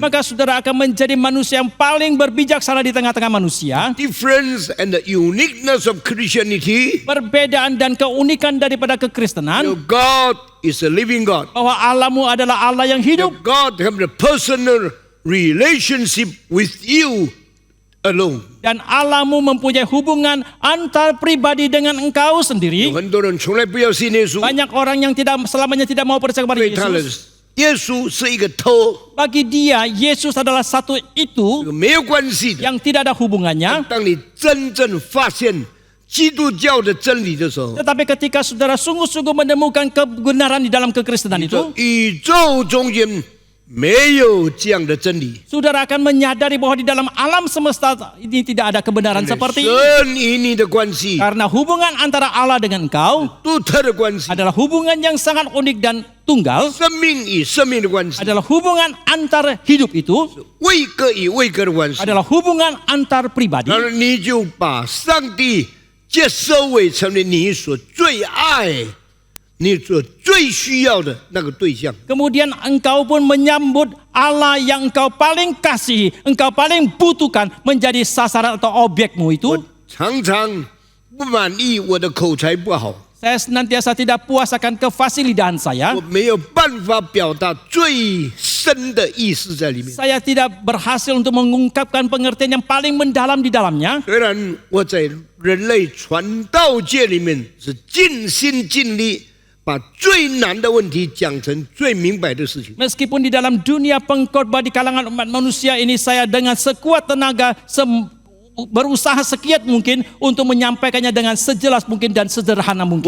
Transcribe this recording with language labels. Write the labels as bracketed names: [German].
[Indonesian] maka saudara akan menjadi manusia yang paling berbijaksana di tengah-tengah manusia. [English] Difference and the uniqueness of Christianity. [Indonesian] Perbedaan dan keunikan daripada [English] Your [Indonesian] kekristenan, [English] God is a living God. [Indonesian] bahwa Allahmu adalah Allah yang [English] Your [Indonesian] hidup, [English] God have a personal relationship with you alone. [Indonesian] dan Allahmu mempunyai hubungan antar pribadi dengan engkau [Chinese] 有 [Indonesian] sendiri. [Chinese] 很多人从来不要信耶稣， [Indonesian] Banyak orang yang tidak selamanya tidak mau percaya kepada [Chinese] 对他的 [Indonesian] Yesus. [Chinese] 耶稣是一个头， [Indonesian] Bagi dia, Yesus adalah satu [Chinese] 这 [Indonesian] itu [Chinese] 个没有关系的。 [Indonesian] yang tidak ada hubungannya. [Chinese] 当你真正发现基督教的真理的时候， [Indonesian] Tetapi ketika saudara sungguh-sungguh menemukan kebenaran di dalam kekristenan [Chinese] 这 [Indonesian] itu, [Chinese] 宇宙中间没有这样的真理。 [Indonesian] saudara akan menyadari bahwa di dalam alam semesta ini tidak ada kebenaran seperti ini. [Chinese] 神与你的关系， [Indonesian] Karena hubungan antara Allah dengan engkau [Chinese] 独特的关系， [Indonesian] adalah hubungan yang sangat unik dan tunggal, [Chinese] 生命与生命的关系， [Indonesian] adalah hubungan antar hidup itu, [Chinese] 位格与位格的关系。 [Indonesian] adalah hubungan antar pribadi. [Chinese] 然后你就把上帝接收为成为你所最爱、你所最需要的那个对象。 [Indonesian] Kemudian engkau pun menyambut Allah yang engkau paling kasihi, engkau paling butuhkan menjadi sasaran atau objekmu itu. [Chinese] 常常不满意我的口才不好， [Indonesian] Saya senantiasa tidak puas akan kefasilidahan saya. [Chinese] 我没有办法表达最深的意思在里面。 [Indonesian] Saya tidak berhasil untuk mengungkapkan pengertian yang paling mendalam di dalamnya. [Chinese] 虽然我在人类传道界里面是尽心尽力，把最难的问题讲成最明白的事情。 [Indonesian] Meskipun di dalam dunia pengkhotbah di kalangan umat manusia ini saya dengan sekuat tenaga berusaha sekiat mungkin untuk menyampaikannya dengan sejelas mungkin dan sederhana mungkin.